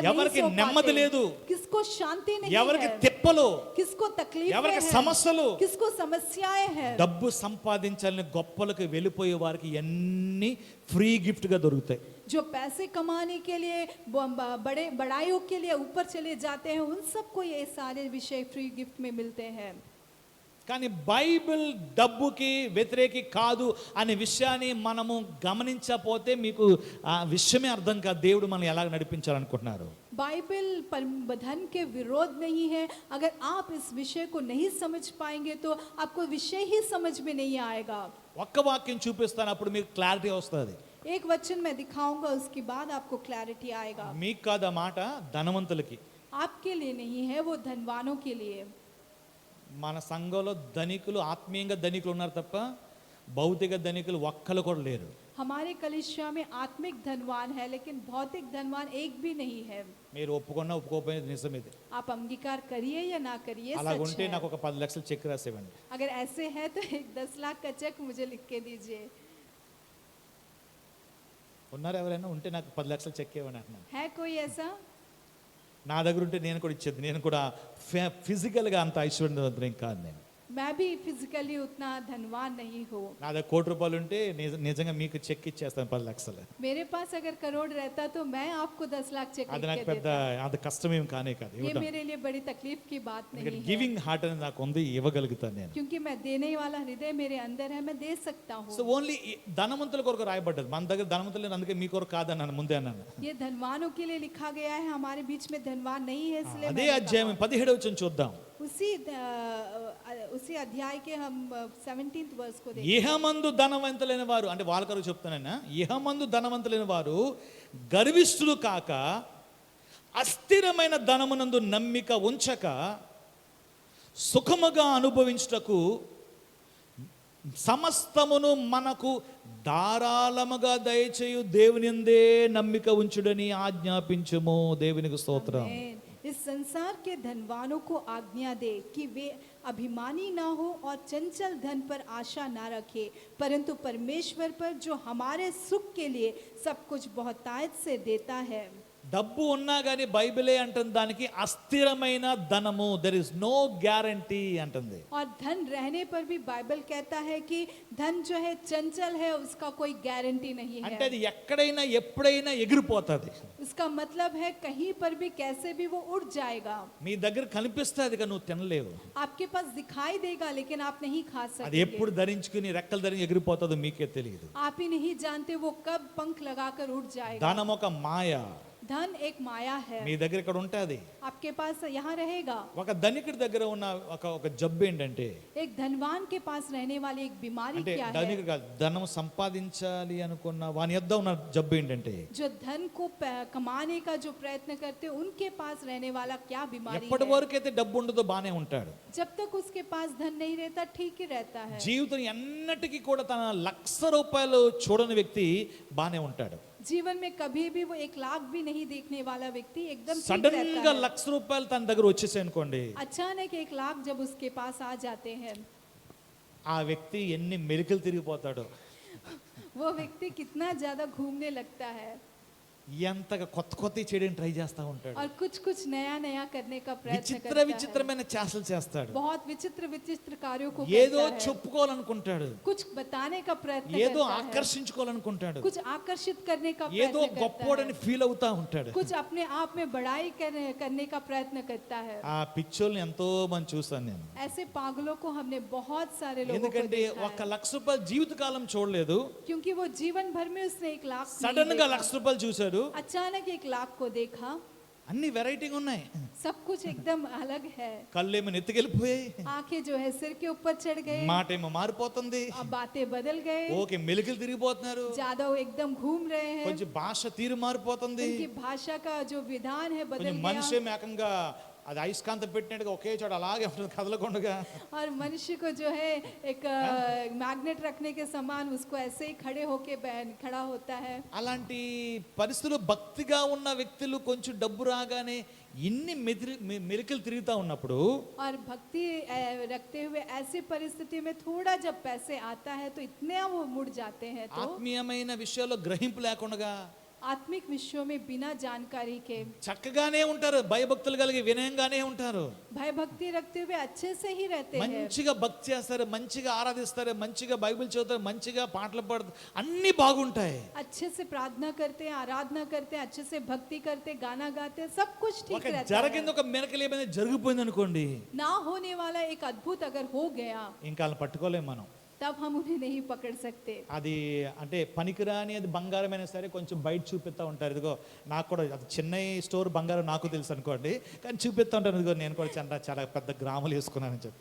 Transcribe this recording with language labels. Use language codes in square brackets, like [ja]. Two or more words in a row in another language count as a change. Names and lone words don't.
[te] ఎవరికి [hi] नहीं सो [te] నెమ్మది [hi] पाते? [te] లేదు, [hi] किसको शांति नहीं [te] ఎవరికి [hi] है? [te] తిప్పలు, [hi] किसको तकलीफ [te] ఎవరికి [hi] है? [te] సమస్యలు. [hi] किसको समस्याएं हैं? [te] డబ్బు సంపాదించాలని గొప్పలకు వెళ్ళిపోయే వారికి ఎన్ని [en] free gift [te] గా దొరుకుతాయి. [hi] जो पैसे कमाने के लिए बड़े बड़ाइयों के लिए ऊपर चले जाते हैं, उन सबको ये सारे विषय [en] free gift [hi] में मिलते हैं। [te] కానీ బైబిల్ డబ్బుకి వ్యతిరేకి కాదు అనే విషయాన్ని మనము గమనించకపోతే మీకు ఆ విషయమే అర్థం కాదు. దేవుడు మనం ఎలా నడిపించాలనుకుంటున్నారు. [hi] बाइबल धन के विरोध नहीं है। अगर आप इस विषय को नहीं समझ पाएंगे तो आपको विषय ही समझ में नहीं आएगा। [te] ఒక్క వాక్యం చూపిస్తాను, అప్పుడు మీకు క్లారిటీ వస్తుంది. [hi] एक वचन मैं दिखाऊंगा, उसके बाद आपको क्लैरिटी आएगा। [te] మీకు కాదు ఆ మాట, ధనవంతులకి. [hi] आपके लिए नहीं है, वो धनवानों के लिए। [te] మన సంఘంలో ధనికులు, ఆత్మీయంగా ధనికులు ఉన్నారు తప్ప భౌతిక ధనికులు ఒక్కరు కూడా లేరు. [hi] हमारे कलीसिया में आत्मिक धनवान है, लेकिन भौतिक धनवान एक भी नहीं है। [te] మీరు ఒప్పుకున్నా ఒప్పుకోకపోయినా నిజం ఇది. [hi] आप अंगीकार करिए या ना करिए, [te] అలా [hi] सच [te] ఉంటే [hi] है। [te] నాకు ఒక 10 లక్షలు చెక్ రాసేవండి. [hi] अगर ऐसे है तो एक 10 लाख का चेक मुझे लिख के दीजिए। [te] ఉన్నారు ఎవరైనా? ఉంటే నాకు 10 లక్షలు చెక్ ఇవ్వండి అంటున్నాను. [hi] है कोई ऐसा? [te] నా దగ్గర ఉంటే నేను కూడా ఇచ్చేది. నేను కూడా ఫిజికల్గా అంత ఐశ్వర్యవంతుడేం కాదు నేను. [hi] मैं भी फिजिकली उतना धनवान नहीं हूँ। [te] నా దగ్గర ₹1 ఉంటే నిజంగా మీకు చెక్ ఇచ్చేస్తాను 10 లక్షలు. [hi] मेरे पास अगर करोड़ रहता तो मैं आपको 10 लाख चेक [te] అది [hi] लिख [te] నాకు [hi] के [te] పెద్ద [hi] देता। [te] అంత కష్టమేం కానే కాదు [hi] ये [te] ఇవ్వడం. [hi] मेरे लिए बड़ी तकलीफ की बात नहीं है, [en] giving heart [te] అనేది నాకు ఉంది, ఇవ్వగలుగుతాను నేను. [hi] क्योंकि मैं देने वाला हृदय मेरे अंदर है, मैं दे सकता [te] సో [hi] हूँ। [te] ఓన్లీ ధనవంతుల కొరకు రాయబడ్డది. మన దగ్గర ధనవంతులు లేరు, అందుకే మీ కొరకు కాదన్నాను ముందే అన్నాను. [hi] ये धनवानों के लिए लिखा गया है, हमारे बीच में धनवान नहीं है, इसलिए [te] అదే [hi] मैंने [te] అధ్యాయం [hi] कहा। [te] 17వ వచనం చూద్దాం. [hi] उसी अध्याय के हम 17th वर्ष को देखें। [te] ఇహమందు ధనవంతులైన వారు, అంటే వాళ్ళ కొరకు చెప్తానన్నా, ఇహమందు ధనవంతులైన వారు గర్విష్ఠులు కాక అస్థిరమైన ధనమునందు నమ్మిక ఉంచక సుఖముగా అనుభవించుటకు సమస్తమును మనకు ధారాళముగా దయచేయు దేవునిందే నమ్మిక ఉంచుడని ఆజ్ఞాపించుము. దేవునికి స్తోత్రం. [hi] आमीन। इस संसार के धनवानों को आज्ञा दे कि वे अभिमानी ना हो और चंचल धन पर आशा ना रखे, परंतु परमेश्वर पर जो हमारे सुख के लिए सब कुछ बहुतायत से देता है। [te] డబ్బు ఉన్నా కానీ బైబిలే అంటుంది దానికి అస్థిరమైన ధనము, [en] there is no guarantee [te] అంటుంది. [hi] और धन रहने पर भी बाइबल कहता है कि धन जो है चंचल है, उसका कोई गारंटी नहीं [te] అంటే [hi] है। [te] అది ఎక్కడైనా ఎప్పుడైనా ఎగిరిపోతుంది. [hi] उसका मतलब है कहीं पर भी कैसे भी वो उड़ जाएगा। [te] మీ దగ్గర కనిపిస్తుంది కానీ నువ్వు తినలేవు. [hi] आपके पास दिखाई देगा लेकिन आप नहीं खा [te] అది [hi] सकते। [te] ఎప్పుడు ధరించుకుని రెక్కలు ధరించి ఎగిరిపోతుందో మీకే తెలియదు. [hi] आप ही नहीं जानते वो कब पंख लगाकर उड़ जाएगा। [te] ధనం ఒక మాయ. [hi] धन एक माया है। [te] మీ దగ్గర ఇక్కడ ఉంటుంది. [hi] आपके पास यहाँ रहेगा। [te] ఒక ధనికుడి దగ్గర ఉన్న ఒక జబ్బు ఏంటంటే, [hi] एक धनवान के पास रहने वाली एक बीमारी [te] అంటే [hi] क्या है? [te] ధనికుడు కాదు, ధనం సంపాదించాలి అనుకున్న వాని యొద్ద ఉన్న జబ్బు ఏంటంటే, [hi] जो धन को कमाने का जो प्रयत्न करते हैं, उनके पास रहने वाला क्या बीमारी [te] ఎప్పటి [hi] है? [te] వరకు అయితే డబ్బు ఉండదో బానే ఉంటాడు. [hi] जब तक उसके पास धन नहीं रहता ठीक ही रहता है। [te] జీవితం ఎన్నటికీ కూడా తన ₹1,00,000 చూడని వ్యక్తి బానే ఉంటాడు. [hi] जीवन में कभी भी वो 1 लाख भी नहीं देखने वाला व्यक्ति एकदम ठीक [te] సడన్ [hi] रहता [te] గా [hi] है। [te] 1,00,000 రూపాయలు తన దగ్గర వచ్చేసాయి అనుకోండి, [hi] अचानक 1 लाख जब उसके पास आ जाते हैं, [te] ఆ వ్యక్తి ఎన్ని మెలికలు తిరిగిపోతాడో, [hi] वो व्यक्ति कितना ज्यादा घूमने लगता है [te] ఎంతగా కొత్త కొత్త చేయడానికి ట్రై చేస్తా ఉంటాడు, [hi] और कुछ कुछ नया नया करने का प्रयत्न [te] విచిత్ర [hi] करता है। [te] విచిత్రమైన చేష్టలు చేస్తాడు, [hi] बहुत विचित्र विचित्र कार्यों को [te] ఏదో [hi] करता है, [te] చెప్పుకోవాలనుకుంటాడు, [hi] कुछ बताने का प्रयत्न [te] ఏదో [hi] करता है, [te] ఆకర్షించుకోవాలనుకుంటాడు, [hi] कुछ आकर्षित करने का [te] ఏదో [hi] प्रयत्न करता [te] గొప్పోడని [hi] है, [te] ఫీల్ అవుతా ఉంటాడు. [hi] कुछ अपने आप में बड़ाई करने का प्रयत्न करता है। [te] ఆ పిచ్చోల్ని ఎంతో మంది చూసాను నేను. [hi] ऐसे पागलों को हमने बहुत सारे लोगों को [te] ఎందుకంటే [hi] देखा है, [te] 1,00,000 రూపాయలు జీవితకాలం చూడలేదు, [hi] क्योंकि वो जीवन भर में उसने 1 लाख नहीं [te] సడన్ గా [hi] देखा। [te] 1,00,000 రూపాయలు చూశాడు, [hi] अचानक 1 लाख को देखा, [te] అన్ని వెరైటీగా ఉన్నాయి, [hi] सब कुछ एकदम अलग है। [te] కళ్ళేమో నెత్తికెళ్ళిపోయాయి, [hi] आंखें जो है सिर के ऊपर चढ़ गए, [te] మాట ఏమో మారిపోతుంది, [hi] अब बातें बदल गए, [te] ఓకే మెలికలు తిరిగిపోతున్నారు, [hi] ज्यादा वो एकदम घूम रहे हैं, [te] కొంచెం భాష తీరు మారిపోతుంది, [hi] उनकी भाषा का जो विधान है बदल [te] కొంచెం మనిషి [hi] गया, [te] ఏమో ఏకంగా అది అయస్కాంతం పెట్టినట్టుగా ఒకే చోట అలాగే ఉంటుంది కదలకుండా. [hi] और मनुष्य को जो है एक मैग्नेट रखने के समान उसको ऐसे ही खड़ा होता है। [te] అలాంటి పరిస్థితులు భక్తిగా ఉన్న వ్యక్తులు కొంచెం డబ్బు రాగానే ఇన్ని మెలికలు తిరుగుతా ఉన్నప్పుడు, [hi] और भक्ति रखते हुए ऐसी परिस्थिति में थोड़ा जब पैसे आता है तो इतने वो मुड़ जाते हैं, तो [te] ఆత్మీయమైన విషయాల్లో గ్రహింపు లేకుండా [hi] आत्मिक विषयों में बिना जानकारी के [te] చక్కగానే ఉంటారు, భయభక్తులు కలిగి వినయంగానే ఉంటారు, [hi] भय भक्ति रखते हुए अच्छे से ही रहते हैं, [te] మంచిగా భక్తి చేస్తారు, మంచిగా ఆరాధిస్తారు, మంచిగా బైబిల్ చదువుతారు, మంచిగా పాటలు పాడతారు, అన్ని బాగుంటాయి. [hi] अच्छे से प्रार्थना करते हैं, आराधना करते हैं, अच्छे से भक्ति करते हैं, गाना गाते हैं, सब कुछ ठीक [te] ఒక [hi] रहता [te] జరిగింది, [hi] है। [te] ఒక మెరకలు ఏమైనా జరిగిపోయింది అనుకోండి, [hi] ना होने वाला एक अद्भुत अगर हो गया [te] ఇంకా వాళ్ళని పట్టుకోలేం మనం. [hi] तब हम उन्हें नहीं पकड़ सकते। [te] అది అంటే పనికిరాని అది బంగారమైనా సరే కొంచెం బయట చూపిస్తూ ఉంటారు, ఇదిగో నాకు కూడా అది చిన్న స్టోర్ బంగారం నాకు తెలుసు అనుకోండి, కానీ చూపిస్తూ ఉంటాను, ఇదిగో నేను కూడా చాలా పెద్ద గ్రాములు వేసుకున్నానని చెప్పి.